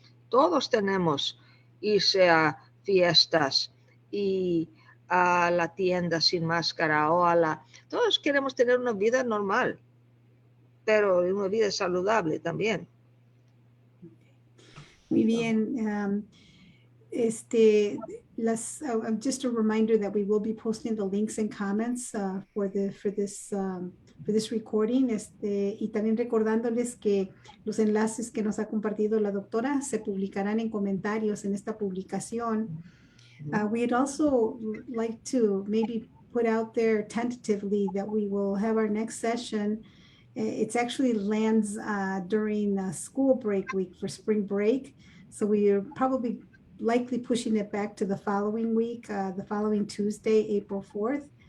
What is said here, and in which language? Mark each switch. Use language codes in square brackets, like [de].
[es] Todos tenemos irse a fiestas y a la tienda sin máscara todos queremos tener una vida normal, pero una vida saludable también. Muy bien. [en] Just a reminder that we will be posting the links and comments for this recording. [es] Y también recordándoles que los enlaces que nos ha compartido la doctora se publicarán en comentarios en esta publicación. [en] We'd also like to maybe put out there tentatively that we will have our next session. It's actually lands during school break week for spring break. So we are probably likely pushing it back to the following week, the following Tuesday, April 4th.